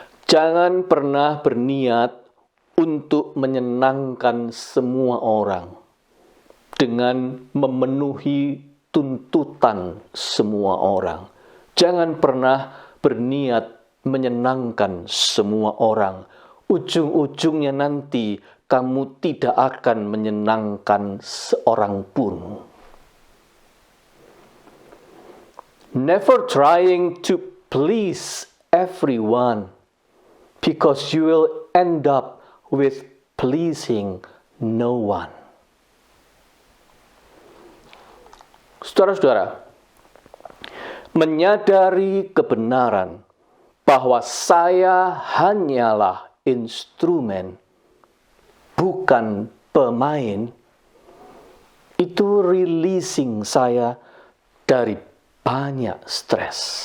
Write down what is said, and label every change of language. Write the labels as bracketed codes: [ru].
[id] Jangan pernah berniat untuk menyenangkan semua orang dengan memenuhi tuntutan semua orang. Jangan pernah berniat menyenangkan semua orang. Ujung-ujungnya nanti kamu tidak akan menyenangkan seorang pun. [en] Never trying to please everyone, because you will end up with pleasing no one. [id] Saudara-saudara, menyadari kebenaran bahwa saya hanyalah instrumen, bukan pemain, itu releasing saya dari banyak stres.